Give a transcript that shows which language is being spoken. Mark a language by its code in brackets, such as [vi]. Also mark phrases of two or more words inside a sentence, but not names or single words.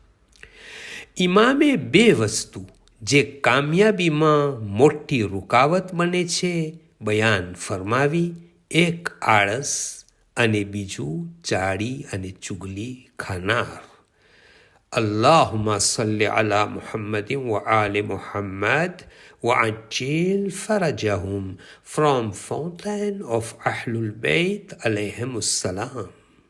[gu] ઇમામે 2 વસ્તુ જે કામયાબીમાં મોટી રૂકાવટ બને છે બયાન ફરમાવી. એક આળસ અને બીજું ચાડી અને ચુગલી ખાનાર. [ar] اللهم صل على محمد وآل محمد وعجل فرجهم [en] from Fountain of Ahlul Bayt [ar] عليهم السلام.